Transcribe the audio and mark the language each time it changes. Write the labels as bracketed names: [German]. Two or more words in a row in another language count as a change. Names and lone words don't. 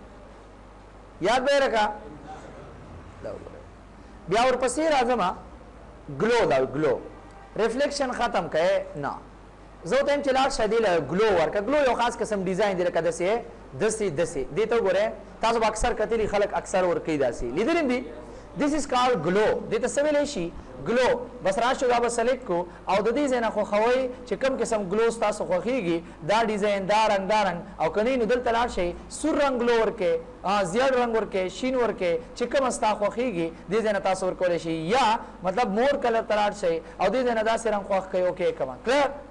[Pashto] یاد به یې رکړه دا وګورئ بیا ورپسې راځم ګلو دا [English] glow reflection [Pashto] ختم کړئ نه زه ورته یم چې لاړ شه دې له ګلو ورکړه ګلو یو خاص قسم ډیزاین دی لکه داسې دې ته وګورئ تاسو به اکثر کتلي خلک اکثر ورکوي داسې لیدلي هم دي [English] This is called glow. [Pashto] دې ته څه ویلی شي ګلو بس راشو دا به سلیکټ کړو او د دې ځای نه خوښوئ چې کوم قسم ګلو ستاسو خوښېږي دا ډیزاین دا رنګ او که نه نو دلته لاړ شئ سور رنګ ګلو ورکړئ زیړ رنګ ورکړئ شین ورکړئ چې کومه ستا خوښېږي دې ځای نه تاسو ورکولی شئ یا مطلب [English] more color [Pashto] ته لاړ شئ او دې ځای نه داسې رنګ خوښ کړئ اوکې کړه کلیر